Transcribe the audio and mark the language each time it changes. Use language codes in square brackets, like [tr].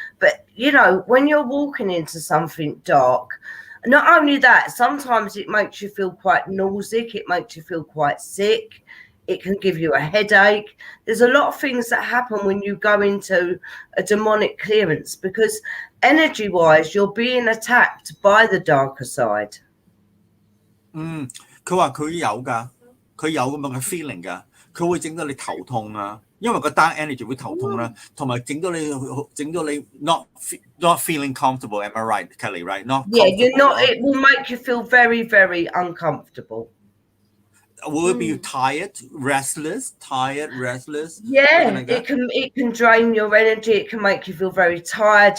[en] But, you know, when you're walking into something dark, not only that, sometimes it makes you feel quite nauseous. It makes you feel quite sick. It can give you a headache. There's a lot of things that happen when you go into a demonic clearance because energy-wise, you're being attacked by the darker side. [yue] 佢話佢有㗎，佢有咁樣嘅 feeling 㗎，佢會整到你頭痛啊，因為個 dark energy 會頭痛啦，同埋整到你 [en] not feeling comfortable. Am I right, Kelly? Right? Not yeah, you're not. It will make you feel very, very uncomfortable. will it be tired, restless? Yeah, it can drain your energy. It can make you feel very tired.